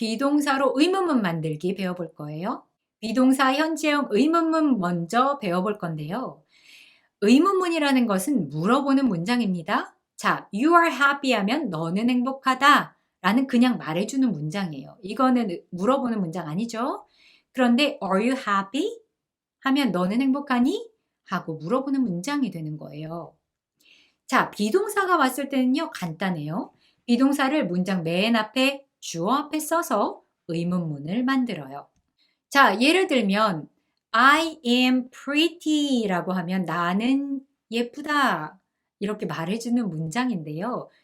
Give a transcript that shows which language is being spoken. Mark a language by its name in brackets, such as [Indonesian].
[Korean] 비동사로 의문문 만들기 배워볼 거예요. 비동사 현재형 의문문 먼저 배워볼 건데요. 의문문이라는 것은 물어보는 문장입니다. 자, [English] you are happy [Korean] 하면 너는 행복하다 라는 그냥 말해주는 문장이에요. 이거는 물어보는 문장 아니죠? [English] 그런데 are you happy? [Korean] 하면 너는 행복하니? 하고 물어보는 문장이 되는 거예요. 자, 비동사가 왔을 때는요, 간단해요. 비동사를 문장 맨 앞에 주어 앞에 써서 의문문을 만들어요. 자, 예를 들면 [English] I am pretty [Korean] 라고 하면 나는 예쁘다 이렇게 말해주는 문장인데요.